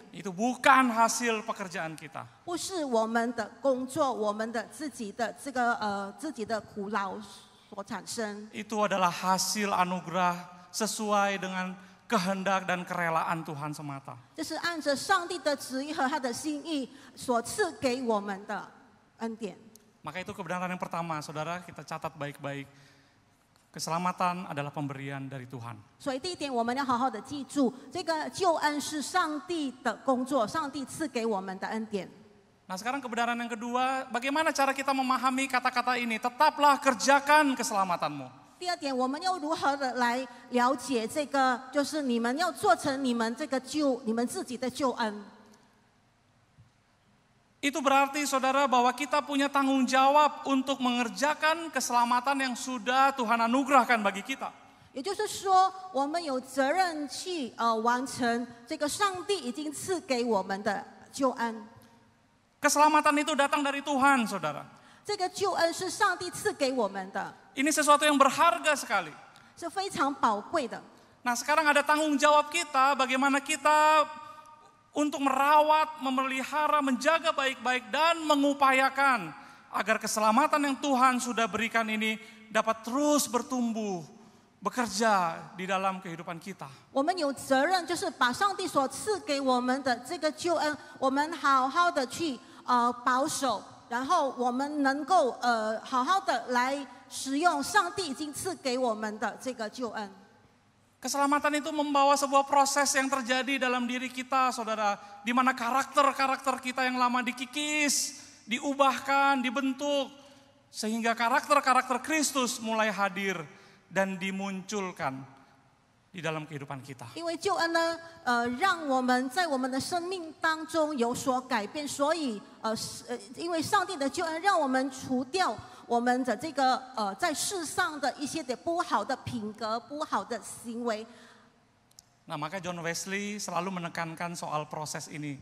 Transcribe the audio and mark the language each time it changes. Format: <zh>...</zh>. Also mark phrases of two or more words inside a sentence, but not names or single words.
<id>Itu bukan hasil pekerjaan kita.</id> <zh>不是我们的工作，我们的自己的自己的苦劳所产生。</zh> <id>Itu adalah hasil anugerah sesuai dengan kehendak dan kerelaan Tuhan semata.</id> <zh>这是按着上帝的旨意和他的心意所赐给我们的恩典。</zh> <id>Maka itu kebenaran yang pertama, saudara, kita catat baik-baik. Keselamatan adalah pemberian dari Tuhan.</id> <zh>所以第一点，我们要好好的记住，这个救恩是上帝的工作，上帝赐给我们的恩典。</zh> <id>Nah, sekarang kebenaran yang kedua, bagaimana cara kita memahami kata-kata ini? Tetaplah kerjakan keselamatanmu.</id> <zh>第二点，我们要如何的来了解这个，就是你们要做成你们这个你们自己的救恩。</zh> <id>Itu berarti saudara bahwa kita punya tanggung jawab untuk mengerjakan keselamatan yang sudah Tuhan anugerahkan bagi kita.</id> <zh>也就是说，我们有责任去完成这个上帝已经赐给我们的救恩。</zh> <id>Keselamatan itu datang dari Tuhan, saudara.</id> <zh>这个救恩是上帝赐给我们的，</zh> <id>Ini sesuatu yang berharga sekali.</id> <zh>是非常宝贵的。</zh> <id>Nah, sekarang ada tanggung jawab kita bagaimana kita untuk merawat, memelihara, menjaga baik-baik dan mengupayakan agar keselamatan yang Tuhan sudah berikan ini dapat terus bertumbuh, bekerja di dalam kehidupan kita.</id> <zh>我们有责任，就是把上帝所赐给我们的这个救恩，我们好好的去保守，然后我们能够好好的来使用上帝已经赐给我们的这个救恩。</zh> <id>Keselamatan itu membawa sebuah proses yang terjadi dalam diri kita, saudara, di mana karakter-karakter kita yang lama dikikis, diubahkan, dibentuk, sehingga karakter-karakter Kristus mulai hadir dan dimunculkan di dalam kehidupan kita.</id> <zh>因为救恩呢，让我们在我们的生命当中有所改变，所以因为上帝的救恩，让我们除掉我们的这个在世上的一些的不好的品格、不好的行为。</zh> <id>Nah, maka John Wesley selalu menekankan soal proses ini.</id>